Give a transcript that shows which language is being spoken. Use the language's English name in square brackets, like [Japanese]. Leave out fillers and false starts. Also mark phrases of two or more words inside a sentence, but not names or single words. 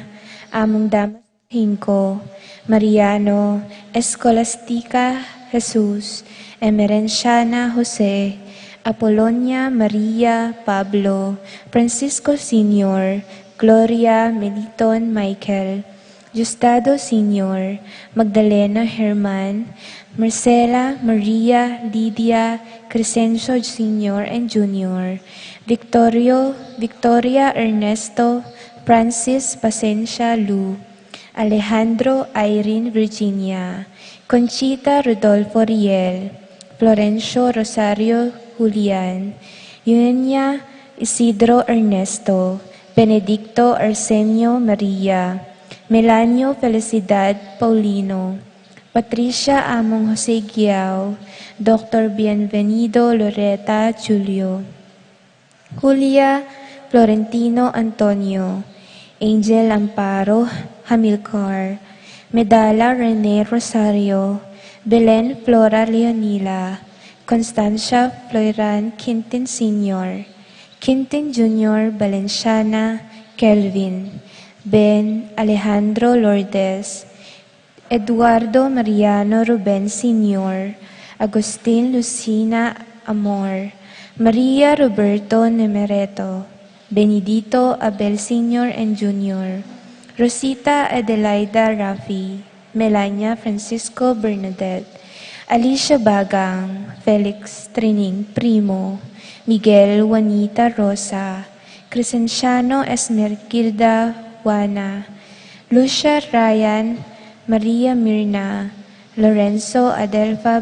[Pampanga] Among Damas Hinco, Mariano, Escolastica Jesus, Emerenciana Jose, Apolonia Maria Pablo, Francisco Sr., Gloria Meliton Michael, Justado Sr., Magdalena Herman, Marcela Maria Lydia Crescencio Sr. and Jr., Victoria Ernesto Francis Pacencia Lu, Alejandro Irene Virginia, Conchita Rodolfo Riel, Florencio Rosario Julian, Eugenia Isidro Ernesto, Benedicto Arsenio Maria, Melanio Felicidad Paulino, Patricia Among Jose Giao, Dr. Bienvenido Loreta Julio, Julia Florentino Antonio, Angel Amparo Hamilcar, Medala Rene Rosario, Belen Flora Leonila, Constancia Floran Quintin Sr., Quintin Jr. Valenciana Kelvin, Ben Alejandro Lourdes, Eduardo Mariano Ruben Sr., Agustin Lucina Amor, Maria Roberto Nemereto, Benedito Abel Sr. and Jr., Rosita Adelaida Rafi, Melania Francisco Bernadette, Alicia Bagang, Felix Trining Primo, Miguel Juanita Rosa, Crescenciano Esmeralda Juana, Lucia Ryan, Maria Mirna, Lorenzo Adelfa